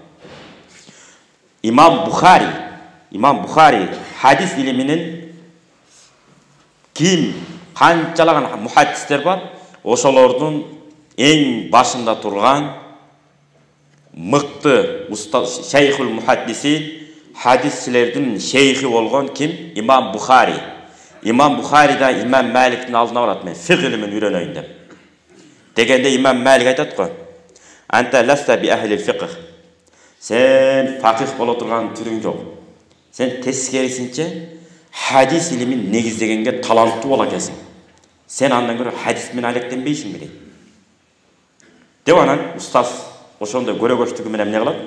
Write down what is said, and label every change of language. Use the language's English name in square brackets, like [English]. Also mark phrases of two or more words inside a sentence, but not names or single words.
[Kyrgyz] Имам Бухари хадис илиминин ким канчалаган мухаддистер бар, ошолордун эң башында турган мыкты уста [Arabic] شيخ المحدثين, [Kyrgyz] хадисчилердин шейхи болгон ким? Имам Бухари. Имам Бухари да Имам Маликтин алдына барат, мен фикх илимин үйрөнөйүн деп. Дегенде Имам Малик айтат го: [Arabic] "أنت لست بأهل الفقه." [Kyrgyz] Сен факих боло турган түрүң жок. Сен тескерисинче хадис илимин негиздегенге таланттуу боло экенсиң. Сен андан көрө хадис менен алектенбейсиң дейт. Деп анан устаз ошондой көрөгөчтүгү менен эмне кылат?